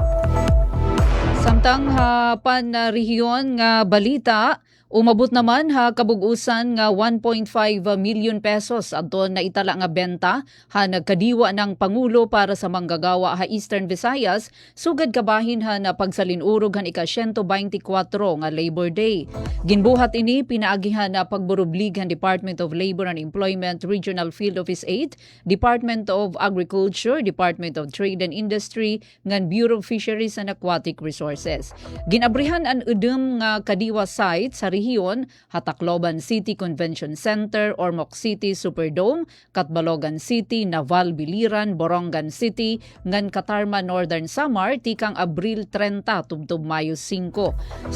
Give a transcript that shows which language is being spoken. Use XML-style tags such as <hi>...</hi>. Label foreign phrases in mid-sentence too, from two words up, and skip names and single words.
<war>Samtang ha panrehiyon nga balita, umabot naman ha kabugusan nga 1.5 million pesos adto na itala nga benta ha nagkadiwa ng Pangulo para sa manggagawa ha Eastern Visayas sugad kabahin ha na pagsalinurog han ika-124 nga Labor Day. Ginbuhat ini pinaagihan na pagburublig han Department of Labor and Employment Regional Field Office 8, Department of Agriculture, Department of Trade and Industry, ngan Bureau of Fisheries and Aquatic Resources. Ginabrihan ang udem nga kadiwa site sa rehiyon, Tacloban City Convention Center, Ormoc City Superdome, Catbalogan City, Naval Biliran, Borongan City, ngan Katarma Northern Samar, tikang Abril 30 tubtob Mayo 5.</war>